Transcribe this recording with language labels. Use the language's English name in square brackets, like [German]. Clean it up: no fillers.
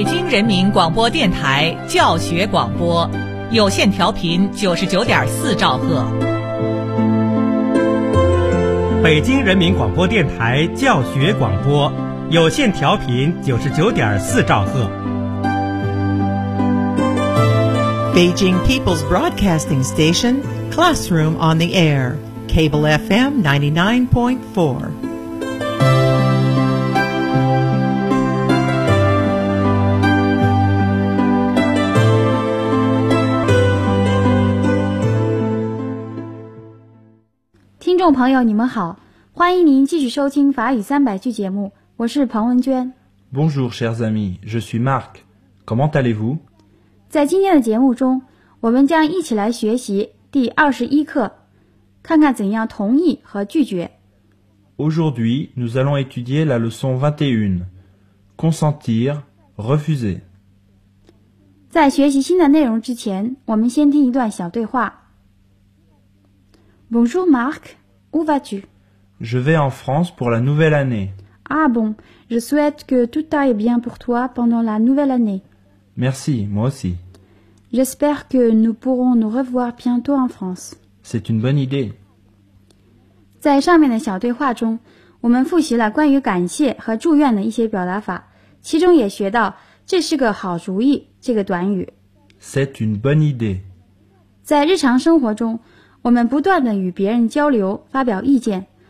[Chinese] 人民广播电台教学广播，有线调频99.4兆赫。北京人民广播电台教学广播，有线调频99.4兆赫。 [English] Beijing People's Broadcasting Station, Classroom on the Air, Cable FM 99.4. [Chinese] 听众朋友，你们好，欢迎您继续收听法语三百句节目，我是庞文娟。 [French] Bonjour, chers amis, je suis Marc. Comment allez-vous? [Chinese] 在今天的节目中，我们将一起来学习第21课，看看怎样同意和拒绝。 [French] Aujourd'hui, nous allons étudier la leçon 21, consentir, refuser. [Chinese] 在学习新的内容之前，我们先听一段小对话。 [French] Bonjour, Marc. Où vas-tu? Je vais en France pour la nouvelle année. Ah bon, je souhaite que tout aille bien pour toi pendant la nouvelle année. Merci, moi aussi. J'espère que nous pourrons nous revoir bientôt en France. C'est une bonne idée. [Chinese] 在上面的小对话中，我们复习了关于感谢和祝愿的一些表达法，其中也学到这是个好主意这个短语。 [French] C'est une bonne idée. [Chinese] 在日常生活中，我们不断地与别人交流，发表意见。